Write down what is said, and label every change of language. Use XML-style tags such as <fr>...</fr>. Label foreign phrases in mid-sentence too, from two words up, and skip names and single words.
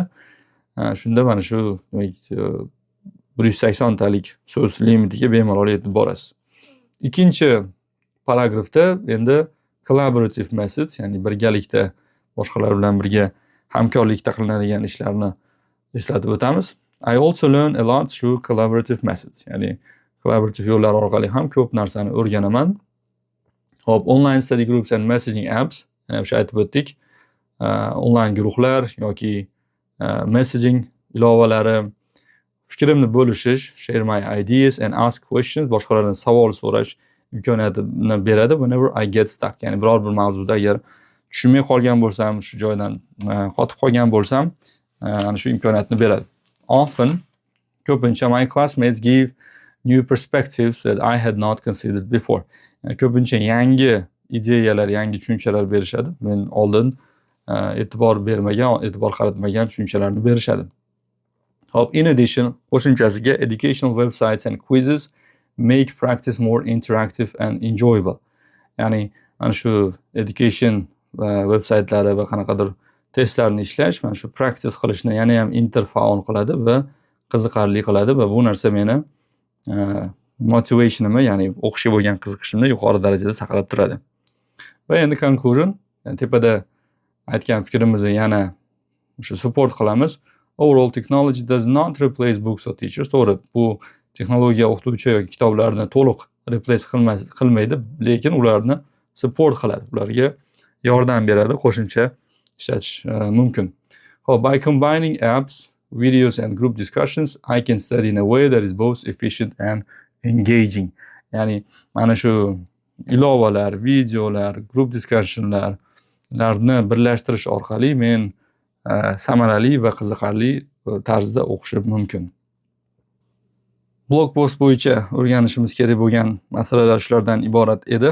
<uz>Shunda mana shu demak 180 talik so'z limitiga bemalol yetib borasiz. Ikkinchi paragrafda endi</uz> <en>collaborative methods,</en> <uz>ya'ni birgalikda boshqalar bilan birga hamkorlikda qilinadigan ishlarni eslatib o'tamiz.</uz> <en>I also learn a lot through collaborative methods,</en> <uz>ya'ni collaborative yo'llar orqali ham ko'p narsani o'rganaman. Hop,</uz> <en>online study groups and messaging apps,</en> <uz>ya'ni o'sha aytib o'tdik, onlayn guruhlar yoki messaging ilovalari, fikrimni bo'lishish,</uz> <en>share my ideas and ask questions,</en> <uz>boshqalardan savol so'rash imkoniyatini beradi</uz> <en>whenever I get stuck.</en> <uz>Ya'ni biror bir mavzuda agar tushunmay qolgan bo'lsam, shu joydan qotib qolgan bo'lsam, ana shu imkoniyatni beradi.</uz> <en>Often, ko'pincha my classmates give new perspectives that I had not considered before.</en> <uz>Yani ko'pincha yangi ideyalar, yangi tushunchalar berishadi. Men oldin e'tibor qaratmagan tushunchalarni berishadi. Hop,</uz> <en>in addition, qo'shimchasiga educational websites and quizzes make practice more interactive and enjoyable.</en> <uz>Ya'ni ana shu education websaytlari va qanaqadir testlarni ishlash, mana shu practice qilishni yana ham interfaol qiladi va qiziqarli qiladi va bu narsa meni motivationimni, ya'ni o'qishga bo'lgan qiziqishimni yuqori darajada saqlab turadi. Va endi conclusion, tepada aytgan fikrimizni yana o'sha support qilamiz.</uz> <en>Overall technology does not replace books or teachers.</en> <uz>To'g'ri, bu texnologiya o'qituvchi yoki kitoblarni to'liq replace qilmaydi, lekin ularni support qiladi. Ularga yordam beradi, qo'shimcha ishlatish mumkin.</uz> <en>By combining apps, videos and group discussions, I can study in a way that is both efficient and engaging.</en> <uz>Ya'ni mana shu ilovalar, videolar,</uz> <en>group discussionlarni</en> <uz>birlashtirish orqali men samarali va qiziqarli tarzda o'qishim mumkin.</uz> <en>Blog post</en> <uz>bo'yicha o'rganishimiz kerak bo'lgan masalalar shulardan iborat edi.</uz>